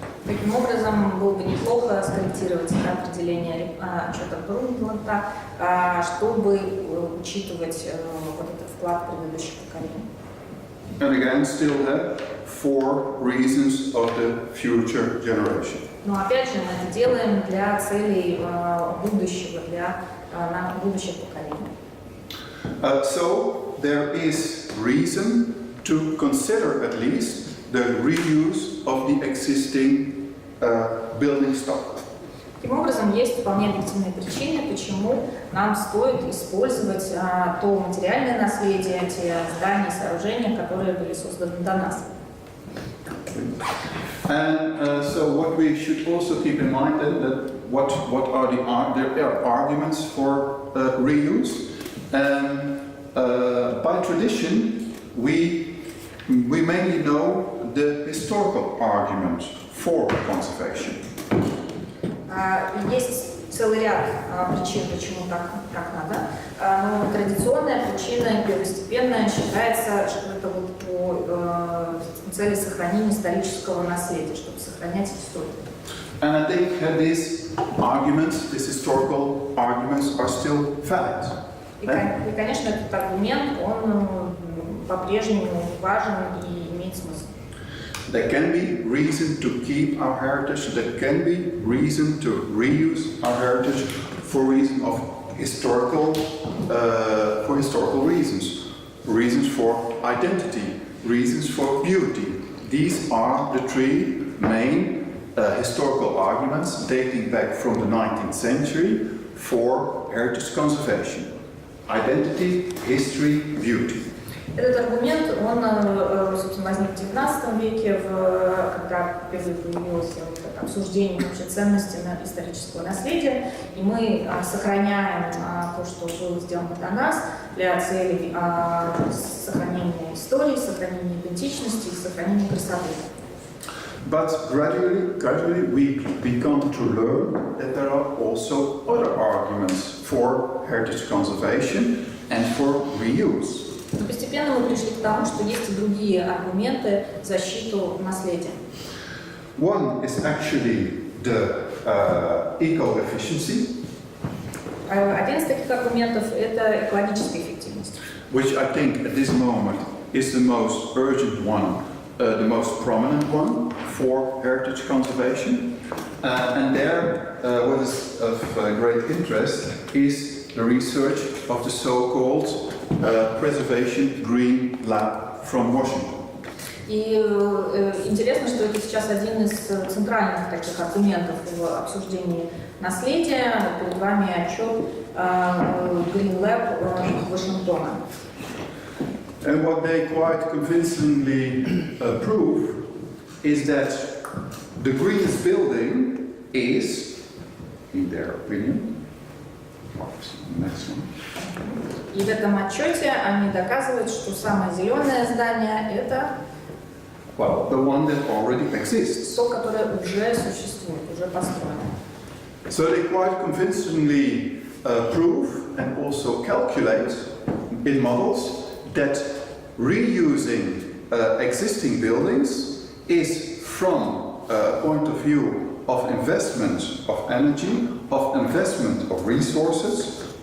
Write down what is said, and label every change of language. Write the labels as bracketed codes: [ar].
[ru] Таким образом, было бы неплохо скорректировать это определение отчета Брundtленда, чтобы учитывать вот этот вклад предыдущих поколений. [en] And again, still have for reasons of the future generation. [ru] Но опять же, мы это делаем для целей будущего, для будущих поколений. [en] So there is reason to consider at least the reuse of the existing building stock. [ru] Таким образом, есть вполне объективные причины, почему нам стоит использовать то материальное наследие, те здания, сооружения, которые были созданы до нас. [en] And so what we should also keep in mind that what are there are arguments for reuse. By tradition, we mainly know the historical argument for conservation. [ru] Есть целый ряд причин, почему так надо. Но традиционная причина, первостепенная, считается, что это вот по цели сохранения исторического наследия, чтобы сохранять историю. [en] And I think these arguments, these historical arguments, are still valid. [ru] И, конечно, этот аргумент, он по-прежнему важен и имеет смысл. [en] There can be reason to keep our heritage. There can be reason to reuse our heritage for reason of historical reasons, reasons for identity, reasons for beauty. These are the three main historical arguments dating back from the 19th century for heritage conservation. Identity, history, beauty. [ru] Этот аргумент, он, собственно, возник в XIX веке, когда впервые появилось это обсуждение вообще ценности исторического наследия, и мы сохраняем то, что было сделано до нас, для целей сохранения истории, сохранения идентичности и сохранения красоты. [en] But gradually we come to learn that there are also other arguments for heritage conservation and for reuse. [ru] Но постепенно мы пришли к тому, что есть и другие аргументы в защиту наследия. [en] One is actually the eco-efficiency. [ru] Один из таких аргументов – это экологическая эффективность. [en] Which I think at this moment is the most urgent one, the most prominent one for heritage conservation. And there, what is of great interest is the research of the so-called Preservation Green Lab from Washington. [ru] И интересно, что это сейчас один из центральных таких аргументов в обсуждении наследия. Перед вами отчет Green Lab Вашингтона. [en] And what they quite convincingly prove is that the greenest building is, in their opinion, next one. [ru] И в этом отчете они доказывают, что самое зеленое здание – это [en] Well, the one that already exists. [ru] то, которое уже существует, уже построено. [en] So they quite convincingly prove and also calculate in models that reusing existing buildings is, from a point of view of investment of energy, of investment of resources,